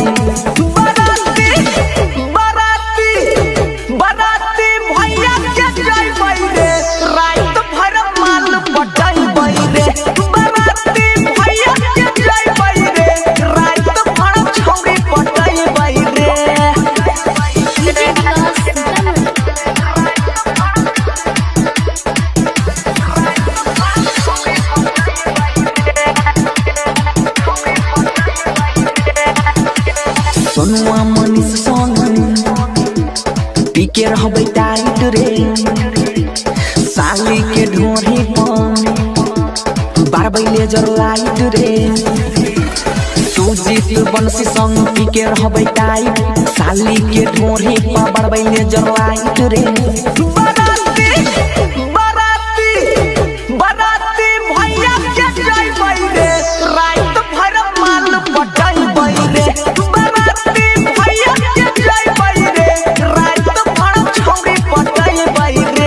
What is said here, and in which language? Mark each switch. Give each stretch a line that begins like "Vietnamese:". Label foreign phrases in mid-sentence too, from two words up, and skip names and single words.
Angika: बराती बराती बराती भैया के जइबै रे, रात भर माल पटैबै रे। बराती भैया के जइबै रे, रात भर छौरी पटैबै रे। सोनुआ मनीष संग पीके रहबै टाइट रे, साली के ढोरी पर बारबै
English: laser light
Angika: रे। सुजीत बंसी संग पीके रहबै टाइट, साली के ढोरी पर बारबै
English: laser light
Angika: रे। बराती बराती बराती भैया के जइबै रे, रात भर माल पटैबै रे। बराती भैया के जइबै रे, रात भर छौरी पटैबै रे।